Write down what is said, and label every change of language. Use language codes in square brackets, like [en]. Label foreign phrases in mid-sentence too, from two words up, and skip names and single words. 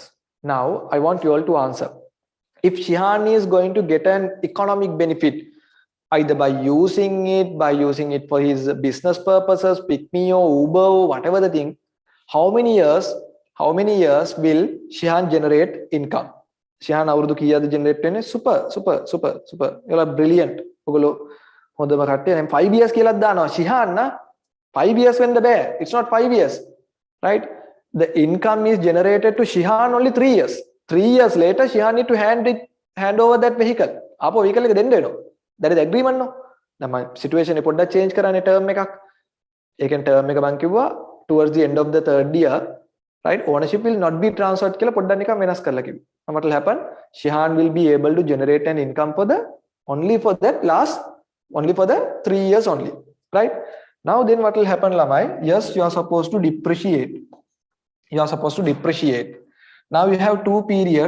[en] Now I want you all to answer. If Shihan is going to get an economic benefit either by using it for his business purposes, pick me or Uber, whatever the thing, how many years will Shihan generate income? [si] Shihan අවුරුදු කීයද generate වෙන්නේ? [en] Super. You are brilliant. [si] ඔගොල්ලෝ හොඳම කට්ටිය. දැන් 5 years කියලාත් දානවා. Shihan නා 5 years වෙන්න බෑ. [en] It's not 5 years. Right? The income is generated to Shihan only 3 years. 3 years later, Shihan need to hand over that vehicle. [si] ආපහු vehicle එක දෙන්න වෙනවා. [en] That is agreement no. Now my situation [si] එක පොඩ්ඩක් change කරන්නේ term එකක්. ඒකෙන් term එක මම කිව්වා [en] towards the end of the third year, right? Ownership will not be transferred [si] කියලා පොඩ්ඩක් නිකන් වෙනස් කරලා කිව්වා. [en] Now what will happen? Shihan will be able to generate an income for the only for the 3 years only, right? Now then what will happen, lamai? Yes, you are supposed to depreciate. Now you have two periods.